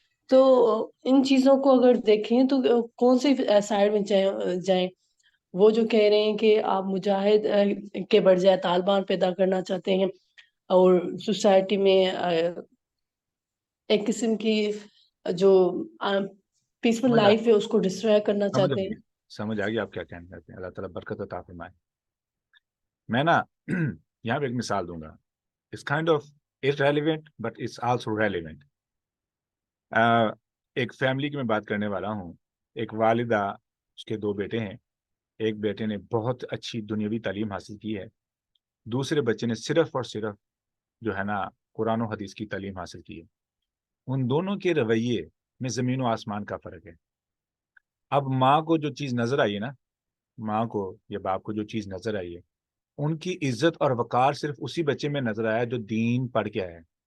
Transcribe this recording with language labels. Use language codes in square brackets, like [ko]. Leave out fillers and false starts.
[ur] تو ان چیزوں کو اگر دیکھیں تو کون سی سائڈ میں جائیں؟ وہ جو کہہ رہے ہیں کہ آپ مجاہد کے بجائے طالبان پیدا کرنا چاہتے ہیں اور سوسائٹی میں ایک قسم کی جو پیسفل لائف ہے اس کو ڈسٹرائے کرنا چاہتے ہیں. سمجھ آ گئی آپ کیا کہنا چاہتے ہیں. اللہ تعالیٰ برکت عطا فرمائے. میں نا یہاں پہ ایک مثال دوں گا. [en] It's kind of irrelevant but it's also relevant. [ur] ایک فیملی کی میں بات کرنے والا ہوں. ایک والدہ، اس کے 2 بیٹے ہیں. ایک بیٹے نے بہت اچھی دنیاوی تعلیم حاصل کی ہے، دوسرے بچے نے صرف اور صرف جو ہے نا قرآن و حدیث کی تعلیم حاصل کی ہے. ان دونوں کے رویے میں زمین و آسمان کا فرق ہے. اب ماں کو جو چیز نظر آئی ہے نا، ماں کو یا باپ کو جو چیز نظر آئی ہے، ان کی عزت اور وقار صرف اسی بچے میں نظر آیا جو دین پڑھ کے آیا ہے.